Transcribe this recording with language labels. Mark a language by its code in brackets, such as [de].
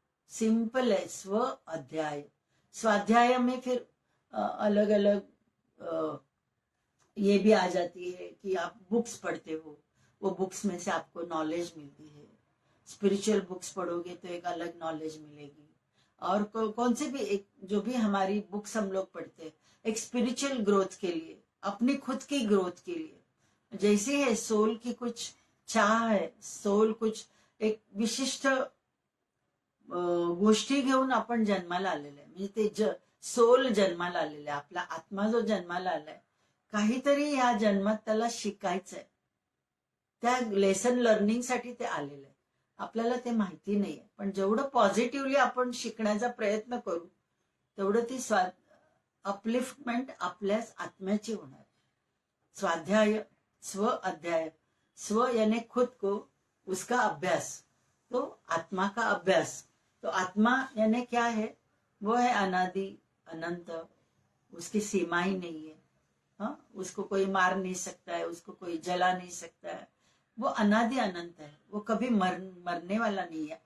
[hi] Simple है, स्व अध्याय। स्वाध्याय में फिर अलग अलग ये भी आ जाती है कि आप बुक्स पढ़ते हो, वो बुक्स में से आपको नॉलेज मिलती है। स्पिरिचुअल बुक्स पढ़ोगे तो एक अलग नॉलेज मिलेगी। और कौन से भी एक जो भी हमारी बुक्स हम लोग पढ़ते हैं, एक स्पिरिचुअल ग्रोथ के लिए, अपनी खुद की ग्रोथ के लिए। जैसे है सोल की कुछ चाह है, [mr] सोल कुछ एक विशिष्ट गोष्टी घेऊन आपण जन्माला आलेलं आहे, म्हणजे ते सोल जन्माला आलेलं आहे, आपला आत्मा जो जन्माला आलाय, काहीतरी या जन्मात त्याला शिकायचंय, त्या लेसन लर्निंग साठी ते आलेलं आहे। आपल्याला ते माहिती नाहीये, पण जेवढं पॉझिटिव्हली आपण शिकण्याचा प्रयत्न करू तेवढं ती अपलिफ्टमेंट आपल्याच आत्म्याची होणार। स्वाध्याय, स्व अध्याय। [hi] स्व यानी खुद को, उसका अभ्यास, तो आत्मा का अभ्यास। तो आत्मा यानी क्या है? वो है अनादि अनंत, उसकी सीमा ही नहीं है। हाँ, उसको कोई मार नहीं सकता है, उसको कोई जला नहीं सकता है, वो अनादि अनंत है, वो कभी मरने वाला नहीं है।